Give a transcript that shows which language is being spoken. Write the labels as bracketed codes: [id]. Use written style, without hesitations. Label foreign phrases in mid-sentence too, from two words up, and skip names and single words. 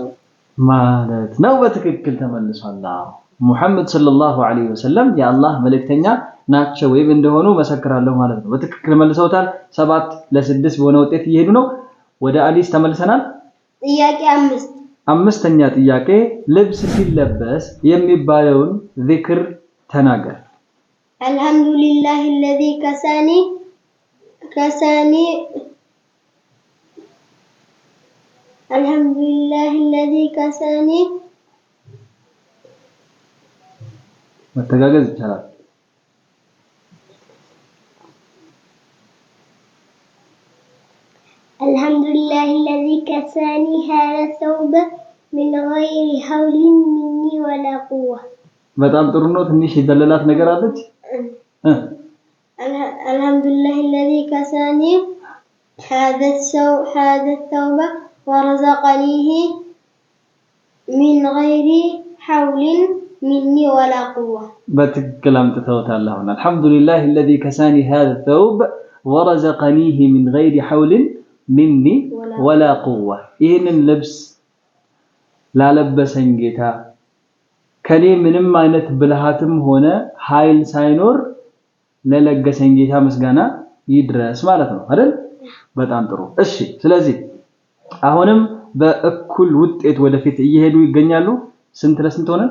[am] ማለት ነው። በትክክል ተመልሷል። ሙሐመድ [ar] صلى الله عليه وسلم [am] የአላህ መልእክተኛ ናቸው ወይም እንደሆኑ መሰክራለሁ ማለት ነው። በትክክል መልሰውታል። 7-6 በሆነ ውጤት እየሄዱ ነው። ወደ አዲስ ተመልሰናል። ጥያቄ 5 አምስተኛ ጥያቄ ልብስ ሲለበስ የሚባለውን ዚክር ተናገር። [ar] አልሐምዱሊላሂ الذي كساني አልሐምዱሊላሂ الذي كساني [am] መተጋገዝ ይቻላል። [ar] አልሐምዱሊላሂ الذي كساني هذا الثوب من غير حول مني ولا قوة [am] በጣም ጥሩ ነው። ትንሽ የደለላት ነገር አለች። [ar] አልሐምዱሊላሂ الذي كساني هذا الثوب ورزقنيه من غير حول مني ولا قوة [am] በትክክል አምጥተውታል። አሁን አልሐምዱሊላሂ [ar] الذي كساني هذا الثوب ورزقنيه من غير حول مني ولا قوة [am] ይህንን ልብስ ላለበሰኝ ጌታ ከኔ ምንም አይነት ብልሃትም ሆነ ኃይል ሳይኖር ለለገሰኝ ጌታ ምስጋና ይድረስ ማለት ነው አይደል? በጣም ጥሩ። እሺ ስለዚህ አሁንም በእኩል ውጤት ወደፊት እየሄዱ ይገኛሉ። ስንት ለስንት ሆነ?